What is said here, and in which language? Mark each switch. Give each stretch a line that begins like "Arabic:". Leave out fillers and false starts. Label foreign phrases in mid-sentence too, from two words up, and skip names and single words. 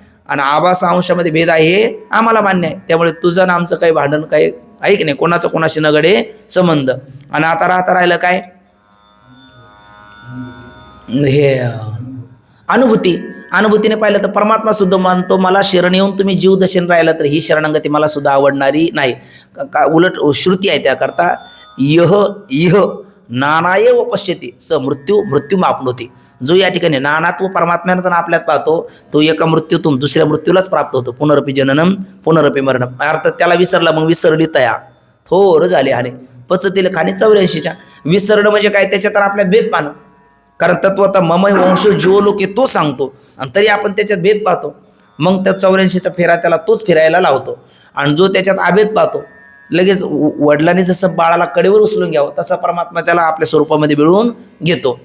Marathi: आणि आभास अंशामध्ये भेद आहे हे आम्हाला मान्य आहे. त्यामुळे तुझं आणि आमचं काही भांडण काही आहे की नाही, कोणाचं कोणाशी नगडे संबंध. आणि आता राहिलं काय? हे अनुभूतीने पाहिलं तर परमात्मा सुद्धा म्हणतो मला शरण येऊन तुम्ही जीव दर्शन राहिला तर ही शरणागती मला सुद्धा आवडणारी नाही. उलट श्रुती आहे त्याकरता
Sanskrit: इह नानाय व पश्यती स मृत्यू मापनोती.
Marathi: जो या ठिकाणी नानात्व परमात्म्यानं आपल्यात पाहतो तो एका मृत्यूतून दुसऱ्या मृत्यूलाच प्राप्त होतो.
Sanskrit: पुनरपी जननम पुनरपी मरणम.
Marathi: अर्थात त्याला विसरला मग विसरली तया थोर झाले आणि पचतील खाणी 84च्या. विसरणं म्हणजे काय? त्याच्यात आपल्यात भेद पाहणं. कारण तत्वता
Sanskrit: ममय वंश जीवलोके
Marathi: तो सांगतो आणि तरी आपण त्याच्यात भेद पाहतो. मग त्या 84चा फेरा त्याला तोच फिरायला लावतो. आणि जो त्याच्यात अभेद पाहतो लगेच वडिलांनी जसं बाळाला कडेवर उचलून घ्यावं तसा परमात्मा त्याला आपल्या स्वरूपामध्ये मिळवून घेतो.